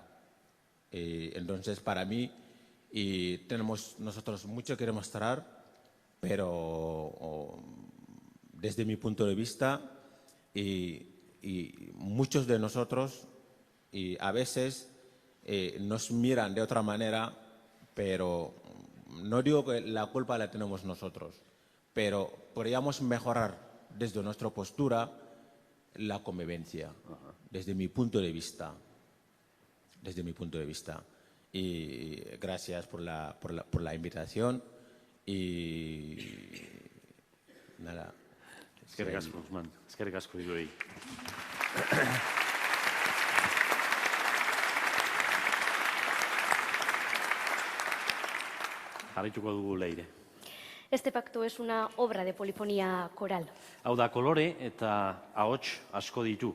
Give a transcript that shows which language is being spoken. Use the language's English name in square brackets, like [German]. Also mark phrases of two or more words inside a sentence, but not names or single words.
[Spanish] Entonces, para mí, tenemos nosotros mucho que demostrar, pero desde mi punto de vista, y muchos de nosotros a veces nos miran de otra manera, pero no digo que la culpa la tenemos nosotros, pero podríamos mejorar desde nuestra postura la convivencia, desde mi punto de vista. Desde mi punto de vista. Y gracias por la invitación y nada. [Basque] Eskerrik asko, Usman. Eskerrik asko hiruei. Jarraituko dugu Leire. [Spanish] Este pacto es una obra de polifonía coral. [Basque] Hau da, kolore eta ahots asko ditu.